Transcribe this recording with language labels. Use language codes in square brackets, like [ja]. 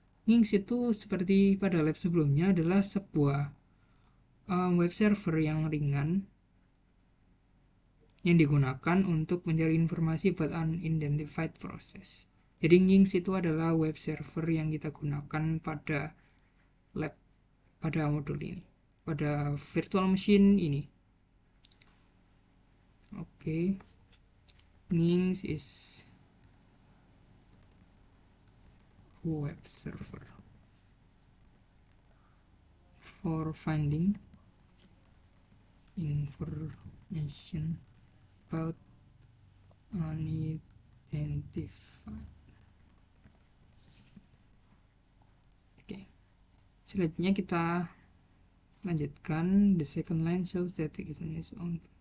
[id] Nginx itu seperti pada lab sebelumnya adalah sebuah web server yang ringan yang digunakan untuk mencari informasi [en] about unidentified process. [id] Jadi nginx itu adalah web server yang kita gunakan pada lab, pada modul ini, pada virtual machine ini. Oke. [en] Nginx is web server for finding information about unidentified. [id] Oke. Selanjutnya kita lanjutkan. [en] The second line shows that it is on.